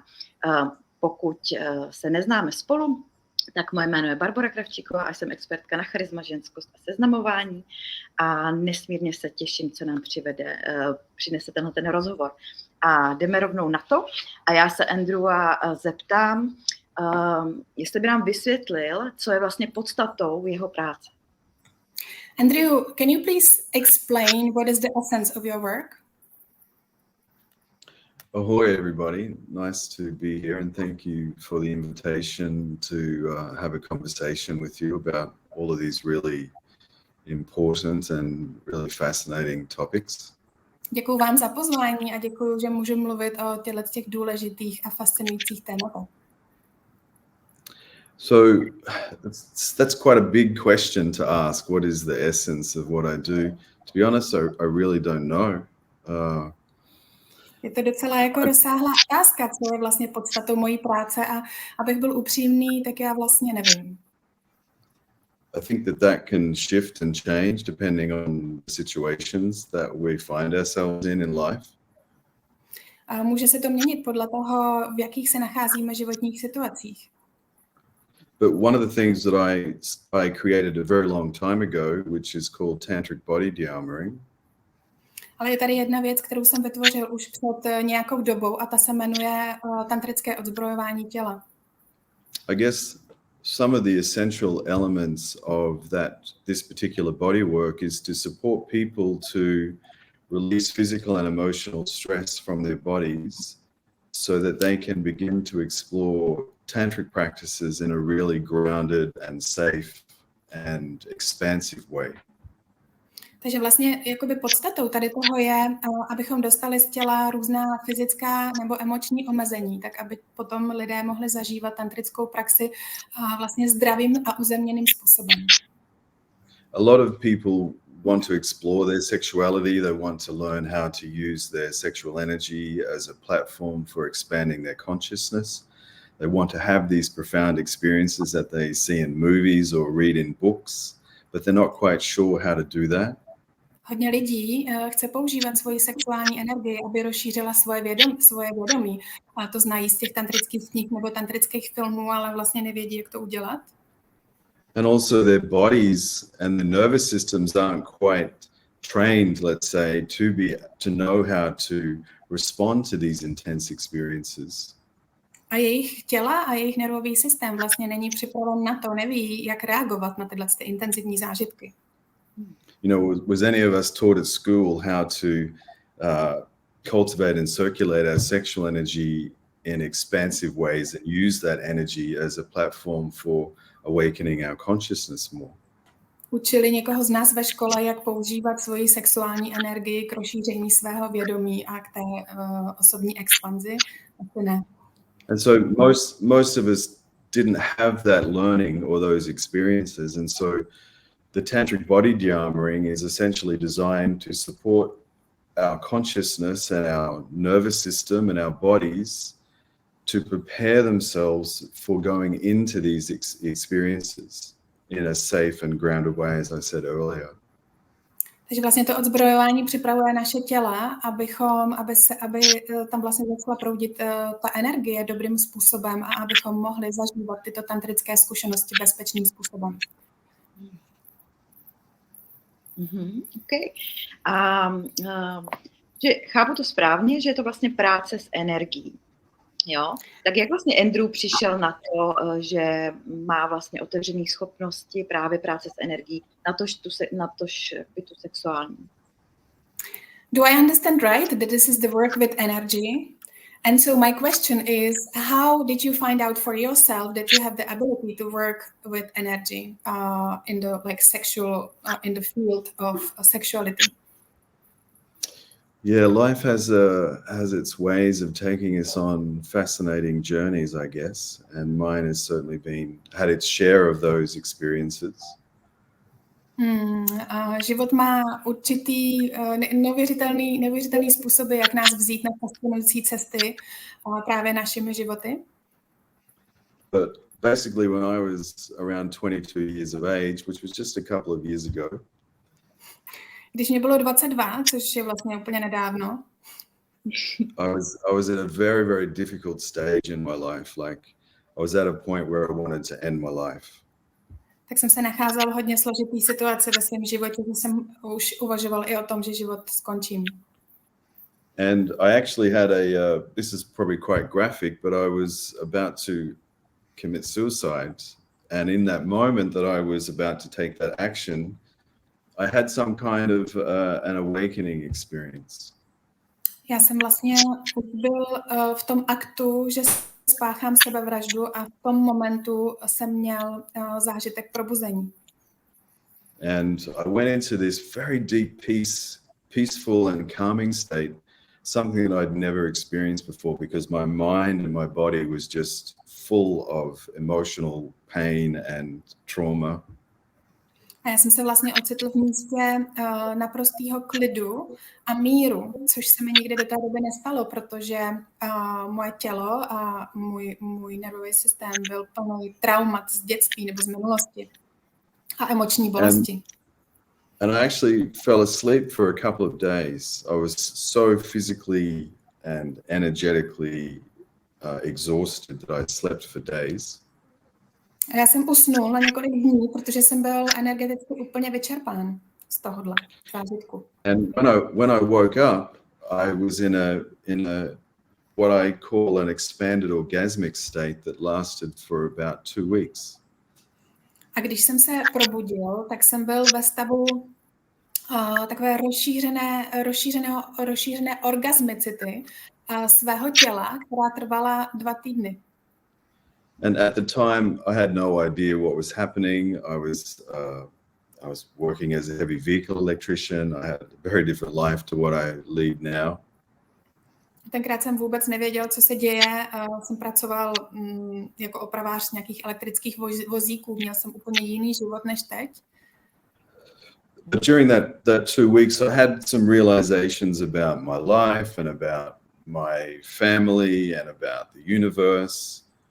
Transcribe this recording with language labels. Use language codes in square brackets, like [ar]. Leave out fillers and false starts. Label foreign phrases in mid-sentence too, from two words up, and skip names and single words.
[cs] Pokud se neznáme spolu, tak moje jméno je Barbora Kravčíková a jsem expertka na charisma, ženskost a seznamování a nesmírně se těším, co nám přinese ten rozhovor. A jdeme rovnou na to a já se Andrewa zeptám, jestli by nám vysvětlil, co je vlastně podstatou jeho práce. [en] Andrew, can you please explain what is the essence of your work? Ahoy, everybody. Nice to be here, and thank you for the invitation to have a conversation with you about all of these really important and really fascinating topics. [cs] Děkuji vám za pozvání a děkuji, že můžu mluvit o těch důležitých a fascinujících tématech. [en] So that's quite a big question to ask. What is the essence of what I do? To be honest, I really don't know. [cs] Je to docela jako rozsáhlá otázka, co je vlastně podstatou mojí práce a abych byl upřímný, tak já vlastně nevím. [en] I think that can shift and change depending on the situations that we find ourselves in life. [cs] A může se to měnit podle toho, v jakých se nacházíme životních situacích. [en] But one of the things that I created a very long time ago, which is called tantric body de-armoring. [cs] Ale je tady jedna věc, kterou jsem vytvořil už před nějakou dobou a ta se jmenuje tantrické odzbrojování těla. [en] I guess some of the essential elements of this particular body work is to support people to release physical and emotional stress from their bodies so that they can begin to explore tantric practices in a really grounded and safe and expansive way. [cs] Takže vlastně jakoby podstatou tady toho je, abychom dostali z těla různá fyzická nebo emoční omezení, tak aby potom lidé mohli zažívat tantrickou praxi vlastně zdravým a uzemněným způsobem. [en] A lot of people want to explore their sexuality. They want to learn how to use their sexual energy as a platform for expanding their consciousness. They want to have these profound experiences that they see in movies or read in books, but they're not quite sure how to do that. [cs] Hodně lidí chce používat svoji sexuální energii, aby rozšířila svoje vědomí. A to znají z těch tantrických knih nebo tantrických filmů, ale vlastně nevědí, jak to udělat. [en] And also their bodies and the nervous systems aren't quite trained, let's say, to know how to respond to these intense experiences. [cs] A jejich těla a jejich nervový systém vlastně není připraven na to, neví, jak reagovat na tyhle intenzivní zážitky. [en] You know, was any of us taught at school how to cultivate and circulate our sexual energy in expansive ways and use that energy as a platform for awakening our consciousness more? [cs] Učili někoho z nás ve škole, jak používat svoji sexuální energii k rozšíření svého vědomí a k té osobní expanzi? Ne. [en] And so most of us didn't have that learning or those experiences, and so the tantric body de-armoring is essentially designed to support our consciousness and our nervous system and our bodies to prepare themselves for going into these experiences in a safe and grounded way, as I said earlier. [cs] Takže vlastně to odzbrojování připravuje naše těla, aby tam vlastně začala proudit ta energie dobrým způsobem a abychom mohli zažívat tyto tantrické zkušenosti bezpečným způsobem. Okay. Že chápu to správně, že je to vlastně práce s energií. Jo? Tak jak vlastně Andrew přišel na to, že má vlastně otevřené schopnosti právě práce s energií, natož bytu sexuální? [en] Do I understand right that this is the work with energy? And so my question is, how did you find out for yourself that you have the ability to work with energy in the in the field of sexuality? Yeah, life has its ways of taking us on fascinating journeys, I guess, and mine has certainly had its share of those experiences. [cs] Život má určitý neuvěřitelný způsoby, jak nás vzít na fascinující cesty právě našimi životy. [en] But basically when I was around 22 years of age, which was just a couple of years ago, [cs] Když mě bylo 22, což je vlastně úplně nedávno, [en] I was at a very, very difficult stage in my life. Like I was at a point where I wanted to end my life. [cs] Tak jsem se nacházel v hodně složitý situaci ve svém životě, že jsem už uvažoval i o tom, že život skončím. [en] And I actually had this is probably quite graphic, but I was about to commit suicide. And in that moment that I was about to take that action, I had some kind of an awakening experience. [cs] Já jsem vlastně byl v tom aktu, že spáchám sebevraždu a v tom momentu jsem měl zážitek probuzení. [en] And I went into this very deep peaceful and calming state, something that I'd never experienced before because my mind and my body was just full of emotional pain and trauma. [cs] A já jsem se vlastně ocitl v místě naprostého klidu a míru, což se mi nikdy do té doby nestalo, protože moje tělo a můj nervový systém byl plný traumat z dětství nebo z minulosti a emoční bolesti. [en] And I actually fell asleep for a couple of days. I was so physically and energetically exhausted that I slept for days. [cs] A já jsem usnul na několik dní, protože jsem byl energeticky úplně vyčerpán z tohohle zážitku. [en] And when I woke up, I was in a what I call an expanded orgasmic state that lasted for about 2 weeks. [cs] A když jsem se probudil, tak jsem byl ve stavu takové rozšířené orgasmicity svého těla, která trvala 2 týdny. [en] And at the time, I had no idea what was happening. I was working as a heavy vehicle electrician. I had a very different life to what I lead now. [cs] Tenkrát jsem vůbec nevěděl, co se děje. Jsem pracoval jako opravář nějakých elektrických vozíků. Měl jsem úplně jiný život než teď. [en] But during that 2 weeks, I had some realizations about my life and about my family and about the universe.